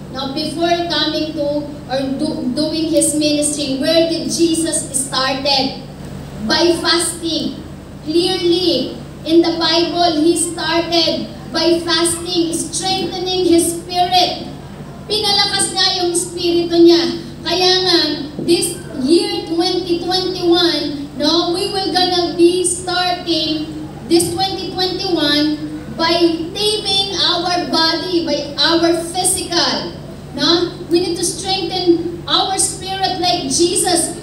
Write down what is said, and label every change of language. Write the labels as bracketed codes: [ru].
[en] Now, before coming to or doing His ministry, where did Jesus started? By fasting. Clearly, in the Bible, He started by fasting, strengthening His spirit. [tl] Pinalakas niya yung spirito niya. Kaya nga, [en] this year 2021, no, we will gonna be starting this 2021 by taming our body, by our physical. No? We need to strengthen our spirit like Jesus.